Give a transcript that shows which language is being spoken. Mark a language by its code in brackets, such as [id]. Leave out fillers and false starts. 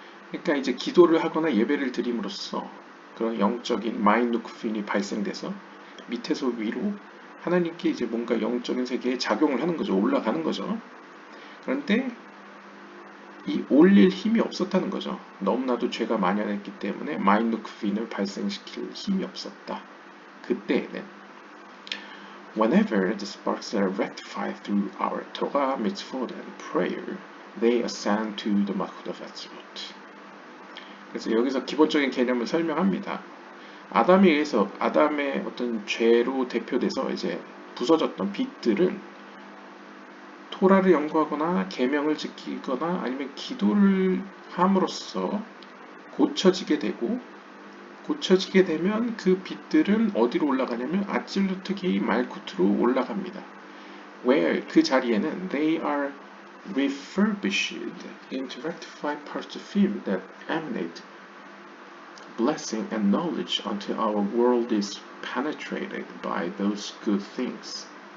[ko] 그러니까 이제 기도를 하거나 예배를 드림으로써 그런 영적인 마인드 쿠핀이 발생돼서 밑에서 위로 하나님께 이제 뭔가 영적인 세계에 작용을 하는 거죠. 올라가는 거죠. 그런데 이 올릴 힘이 없었다는 거죠. 너무나도 죄가 만연했기 때문에 마인드 쿠핀을 발생시킬 힘이 없었다. 그때에는 [en] Whenever the sparks are rectified through our Torah, mitzvot, and prayer, they ascend to the Malchut of Atzilut. [ko] 그래서 여기서 기본적인 개념을 설명합니다. 아담에 의해서 아담의 어떤 죄로 대표돼서 이제 부서졌던 빛들은 토라를 연구하거나 계명을 지키거나 아니면 기도를 함으로써 고쳐지게 되고, 고쳐지게 되면 그 빛들은 어디로 올라가냐면 아찔루트기 말쿠트로 올라갑니다. [en] Where [ko] 그 자리에는 [en] they are refurbished into rectified parts of him that emanate blessing and knowledge until our world is penetrated by those good things.